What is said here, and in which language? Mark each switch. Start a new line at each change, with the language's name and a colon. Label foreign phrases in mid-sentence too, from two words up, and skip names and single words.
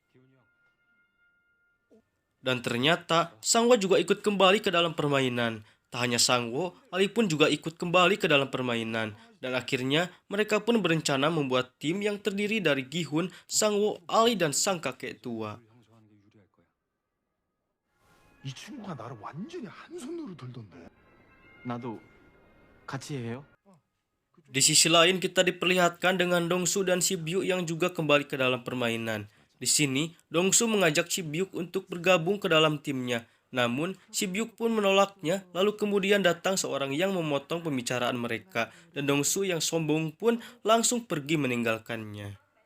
Indonesian: Dan ternyata, Sangwo juga ikut kembali ke dalam permainan. Tak hanya Sangwo, Ali pun juga ikut kembali ke dalam permainan. Dan akhirnya, mereka pun berencana membuat tim yang terdiri dari Gi-hun, Sangwo, Ali, dan sang kakek tua.
Korean: 이 친구가 나를 완전히 한 손으로 들던데. 나도 같이 해요?
Indonesian: Di sisi lain, kita diperlihatkan dengan Dongsu dan Si Byuk yang juga kembali ke dalam permainan. Di sini, Dongsu mengajak Si Byuk untuk bergabung ke dalam timnya. Namun, Si Byuk pun menolaknya, lalu kemudian datang seorang yang memotong pembicaraan mereka, dan Dongsu yang sombong pun langsung pergi meninggalkannya.